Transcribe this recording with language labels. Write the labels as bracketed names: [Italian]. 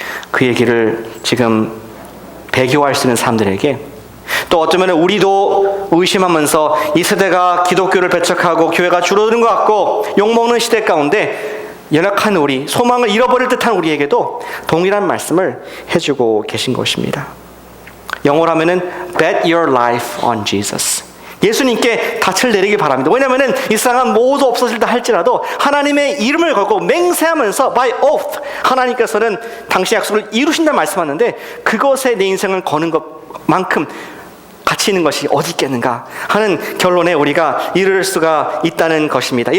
[Korean] 그 얘기를 지금 배교할 수 있는 사람들에게, 또 어쩌면 우리도 의심하면서 이 세대가 기독교를 배척하고 교회가 줄어드는 것 같고 욕먹는 시대 가운데 연약한 우리, 소망을 잃어버릴 듯한 우리에게도 동일한 말씀을 해주고 계신 것입니다. 영어로 하면은 [English] bet your life on Jesus. [Korean] 예수님께 닻을 내리기 바랍니다. 왜냐하면 이 세상은 모두 없어질다 할지라도 하나님의 이름을 걸고 맹세하면서 by oath 하나님께서는 당신의 약속을 이루신다 말씀하는데 그것에 내 인생을 거는 것만큼 가치 있는 것이 어디 있겠는가 하는 결론에 우리가 이를 수가 있다는 것입니다.